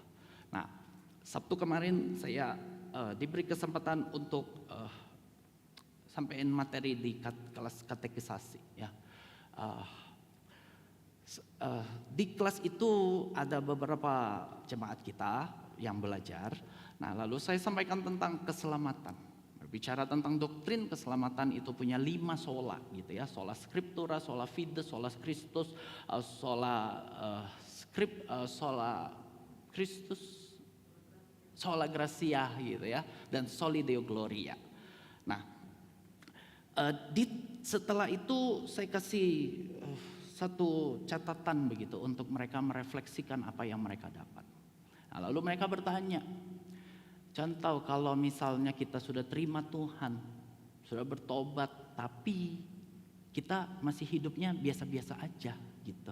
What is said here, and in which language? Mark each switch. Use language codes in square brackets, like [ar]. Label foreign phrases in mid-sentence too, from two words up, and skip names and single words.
[id] Nah, Sabtu kemarin saya diberi kesempatan untuk sampaikan materi di kelas katekisasi ya. Di kelas itu ada beberapa jemaat kita yang belajar. Nah, lalu saya sampaikan tentang keselamatan. Berbicara tentang doktrin keselamatan itu punya 5 sola gitu ya. [la] Sola scriptura, sola fide, sola Christus, sola Christus, sola gratia [id] gitu ya, dan [la] soli deo gloria. [id] Nah, setelah itu saya kasih satu catatan begitu untuk mereka merefleksikan apa yang mereka dapat. Nah, lalu mereka bertanya, contoh kalau misalnya kita sudah terima Tuhan, sudah bertobat, tapi kita masih hidupnya biasa-biasa aja gitu.